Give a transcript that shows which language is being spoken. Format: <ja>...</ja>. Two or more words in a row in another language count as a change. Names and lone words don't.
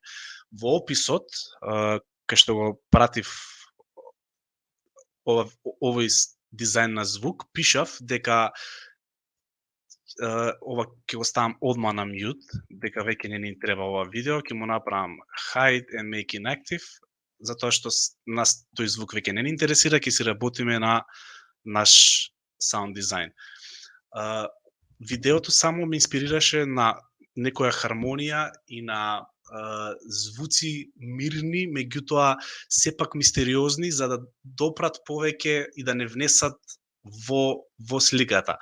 <mk>Во описот, кај што го пратив овој дизајн на звук, пишав дека ова ќе го ставам одма на mute, дека веќе не ни треба ова видео, ќе му направам</mk> <en>hide and make inactive,</en> <mk>затоа што нас тој звук веќе не ни интересира, ќе си работиме на наш саунд дизајн. Видеото само ме инспирираше на некоја хармонија и на звуци мирни, меѓутоа сепак мистериозни за да допрат повеќе и да не внесат во сликата.</mk>